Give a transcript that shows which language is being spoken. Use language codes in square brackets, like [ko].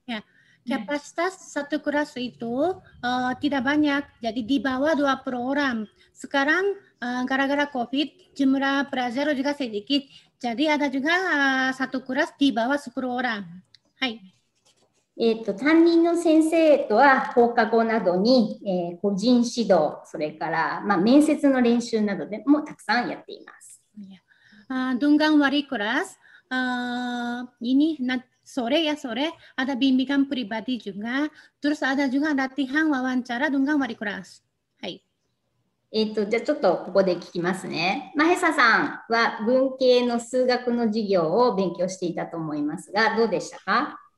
[id] Ya, kapasitas satu kelas itu tidak banyak, jadi di bawah 20 orang. Sekarang gara-gara COVID, jumlah pelajar juga sedikit, jadi ada juga satu kelas di bawah 10 orang. [ja] Hai. 担任の先生とは放課後などに、個人指導、それから、面接の練習などでもたくさんやっています。 [id] Tunggang wari kelas, ini sore ada bimbingan pribadi juga, terus ada juga latihan wawancara tunggang wari kelas. [ja] Hai. じゃあちょっとここで聞きますね。マヘサさんは文系の数学の授業を勉強していたと思いますが、どうでしたか？